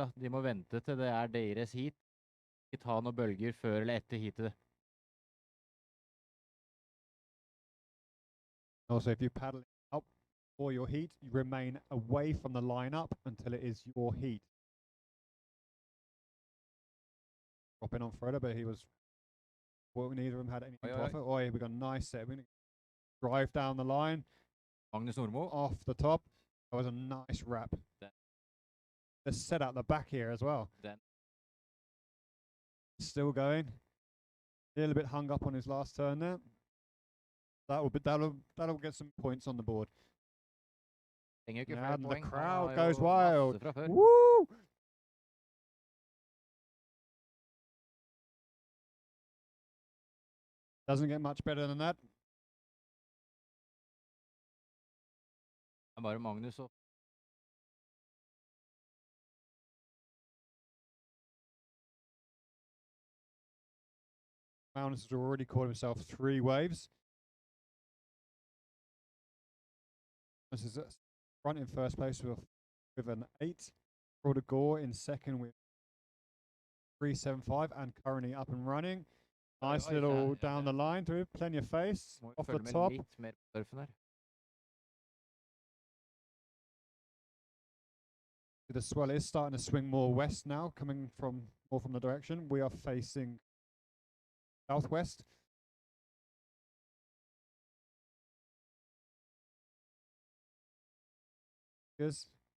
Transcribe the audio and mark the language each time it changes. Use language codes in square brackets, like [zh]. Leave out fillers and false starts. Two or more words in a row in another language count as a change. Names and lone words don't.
[no] De må vente til det er deres heat. Ikke ta noen bølger før eller etter heatet. [en] Also, if you paddle up for your heat, you remain away from the lineup until it is your heat. Dropping on Frodo, but he was. Well, neither of them had anything to offer. Oh, we got a nice set. We're going to drive down the line. Magnus Nordmo. Off the top. That was a nice wrap. The set out the back here as well. Still going. A little bit hung up on his last turn there. That'll get some points on the board. [no] Trenger ikke [en] Yeah, [no] flere [en] and the [no] poeng. Han [en] crowd [no] har [en] goes [no] jo [en] wild. [no] masse fra før. Woo! [en] Doesn't get much better than that. [no] Det er bare Magnus og [en] Magnus has already caught himself 3 waves. This is front in first place with an 8. Broader Gore in second with 3.75 and currently up and running. Nice little down the line through, plenty of face [no] må [en] off the [no] følge med [en] top. [no] litt mer på surfen her. [en] The swell is starting to swing more west now, coming from more from the direction. We are facing southwest. Yes.